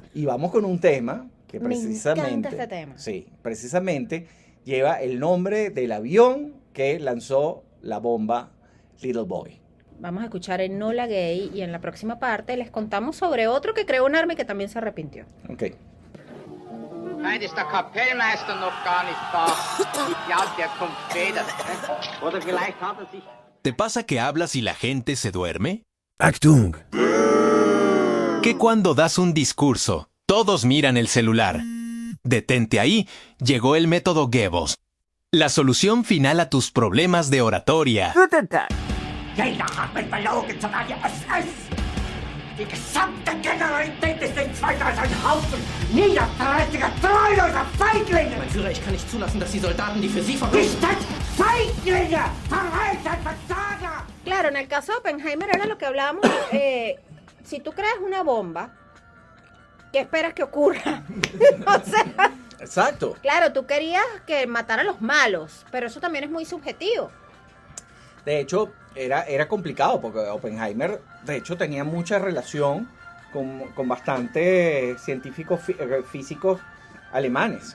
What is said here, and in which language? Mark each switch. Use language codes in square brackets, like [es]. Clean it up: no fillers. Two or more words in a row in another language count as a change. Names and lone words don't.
[es] Y vamos con un tema que precisamente... Me encanta este tema. Sí, precisamente lleva el nombre del avión que lanzó la bomba Little Boy. Vamos a escuchar Enola Gay y en la próxima parte les contamos sobre otro que creó un arma y que también se arrepintió. Ok. [de] Nein, ist der Kapellmeister noch gar nicht da. Ja, der kommt später. Oder vielleicht hat sich... [es] ¿Te pasa que hablas y la gente se duerme? Achtung. Que cuando das un discurso, todos miran el celular. Detente ahí, llegó el método Goebbels. La solución final a tus problemas de oratoria. [de] Guten Tag. Jeder hat mich belogen, sogar die SS. Die gesamte Generalität ist in zwei als ein Haufen niederträchtiger, treuloser Feiglinge. Mein Führer, ich kann nicht zulassen, dass die Soldaten, die für Sie verbringen... Nicht als Feiglinge, Verräter, Versager. [es] Claro, en el caso de Oppenheimer era lo que hablábamos. Si tú creas una bomba, ¿qué esperas que ocurra? O sea, Exacto. claro, tú querías que matara a los malos, pero eso también es muy subjetivo. De hecho, era complicado porque Oppenheimer, de hecho, tenía mucha relación con bastantes científicos físicos alemanes.